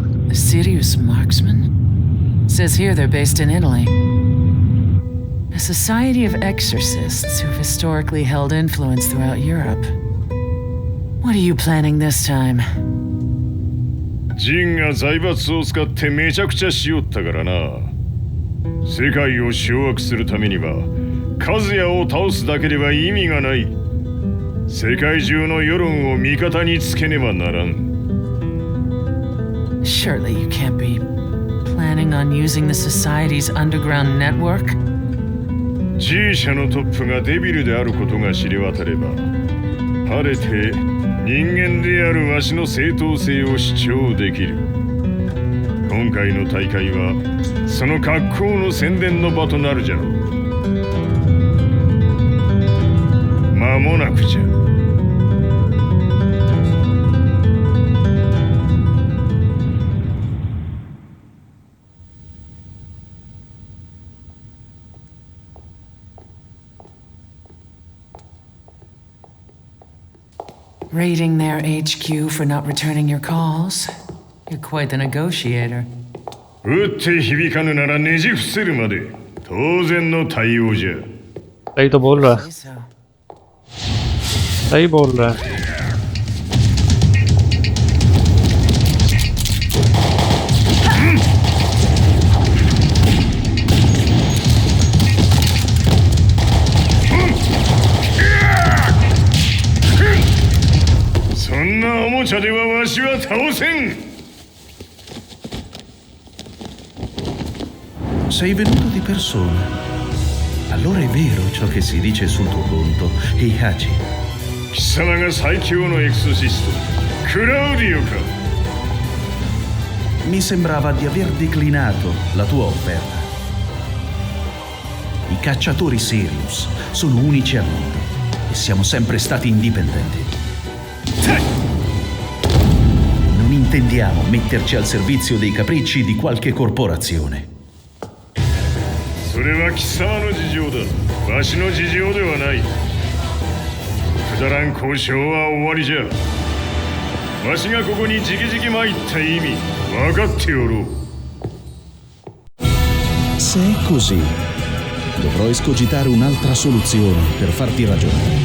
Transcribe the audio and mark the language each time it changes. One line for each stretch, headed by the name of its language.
English: A serious marksman? Says here they're based in Italy. A society of exorcists who've historically held influence throughout Europe. What are you planning this time?
Japanese: ジンが財閥を使ってめちゃくちゃしよったからな。世界を掌握するためには和也を倒すだけでは意味がない。世界中の世論を味方につけねばならん。
English: Surely you can't be planning on using the society's underground network?
Japanese: G 社のトップがデビルであることが知れ渡れば、晴れて人間であるわしの正当性を主張できる。今回の大会はその格好の宣伝の場となるじゃろう。間もなくじゃ。
English: Raiding their HQ for not returning your calls? You're quite the negotiator.
Japanese: 撃って響かぬならねじ伏せるまで当然の対応じゃ。
Hindi: सही तो बोल रहा है,
English: Say so.
Hindi: सही बोल रहा है।
Japanese: そんなおもちゃではわしは倒せん。
Italian: Sei venuto di persona. Allora è vero ciò che si dice sul tuo conto, Heihachi.
Japanese: 貴様が最強のエクソシスト、クラウディオか。
Italian: Mi sembrava di aver declinato la tua offerta. I cacciatori Sirius sono unici al mondo e siamo sempre stati indipendenti. Non intendiamo metterci al servizio dei capricci di qualche corporazione.
Japanese: それは貴様の事情だ。わしの事情ではない。くだらん交渉は終わりじゃ。わしがここにじきじき参った意味分かっておろう。
Italian: Se è così, dovrò escogitare un'altra soluzione per farti ragionare.